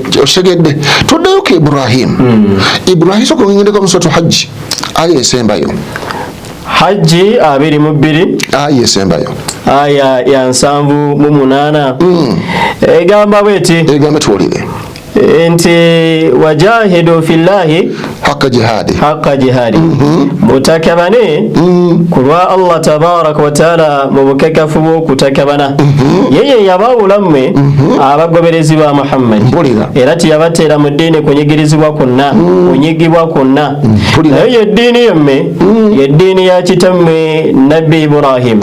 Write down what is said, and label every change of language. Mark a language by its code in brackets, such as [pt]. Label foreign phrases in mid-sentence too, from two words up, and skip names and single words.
[lg] Otegedde tuddeyo ku Ibrahim soko ngendeko mu suratu Hajji aya esembayo. Hajji 22 aya esembayo aya ya 7:8 egamba bweti, egamba tuwulire [ar] nti وجاهدوا في الله حق جهاده [lg] mutakabane kulwa [ar] الله تبارك وتعالى [lg] mu bukakafu bw'okutakabana. Yeye yabawulammwe abagoberezi ba Muhammad era tiyabateera mu ddiini kunyigirizibwa kwonna. Naye eddiini yemme yeddiini ya kitammwe Nabbi Ibrahim.